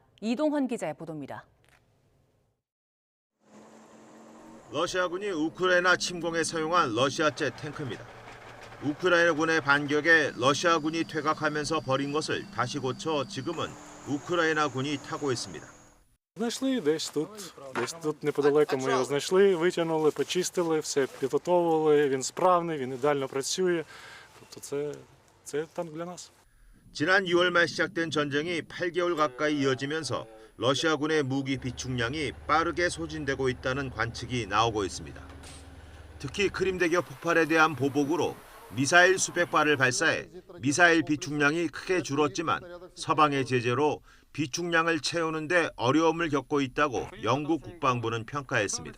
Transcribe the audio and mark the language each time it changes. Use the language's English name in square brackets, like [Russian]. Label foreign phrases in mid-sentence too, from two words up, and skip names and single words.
[Korean] 이동헌 기자의 보도입니다. 러시아군이 우크라이나 침공에 사용한 러시아제 탱크입니다. 우크라이나군의 반격에 러시아군이 퇴각하면서 버린 것을 다시 고쳐 지금은 우크라이나군이 타고 있습니다. [Ukrainian] Знайшли десь тут неподалеку ми його знайшли, витягнули, почистили, все підготовили, він справний, він ідеально працює. Тобто це танк для нас. [Korean] 지난 6월 말 시작된 전쟁이 8개월 가까이 이어지면서 러시아군의 무기 비축량이 빠르게 소진되고 있다는 관측이 나오고 있습니다. 특히 크림대교 폭발에 대한 보복으로 미사일 수백 발을 발사해 미사일 비축량이 크게 줄었지만 서방의 제재로 비축량을 채우는 데 어려움을 겪고 있다고 영국 국방부는 평가했습니다.